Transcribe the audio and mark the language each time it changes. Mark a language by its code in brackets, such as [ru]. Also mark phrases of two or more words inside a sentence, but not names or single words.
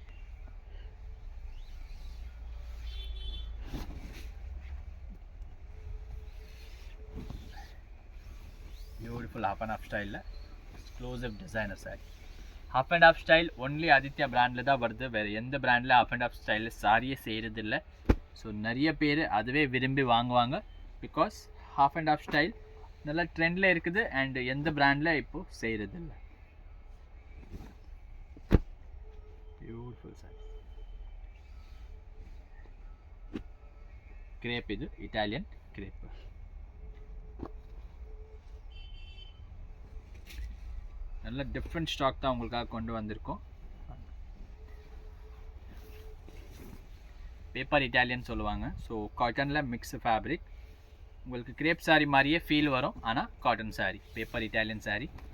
[en] beautiful half and off styleil exclusive designer saree. half and off style only [ta] ஆதித்யா பிராண்டில் தான் வருது. வேறு எந்த பிராண்டில் [en] half and off styleil [ta] சாரியே செய்கிறதில்ல. ஸோ நிறைய பேர் அதுவே விரும்பி வாங்குவாங்க. [en] because half and off style [ta] நல்லா ட்ரெண்டில் இருக்குது அண்ட் எந்த பிராண்டில் இப்போது செய்கிறதில்ல. [en] beautiful saree. [kn] ಕ್ರೇಪ್, ಇದು ಇಟಾಲಿಯನ್ ಕ್ರೇಪ್. [ta] நல்ல [en] different stock [ta] தான் உங்களுக்காக கொண்டு வந்திருக்கோம். [en] paper Italian [ta] சொல்லுவாங்க. [en] so cottonil mix fabric. [ta] உங்களுக்கு கிரேப் சாரி மாதிரியே ஃபீல் வரும், ஆனால் காட்டன் சாரி, [en] paper Italian [ta] சாரி.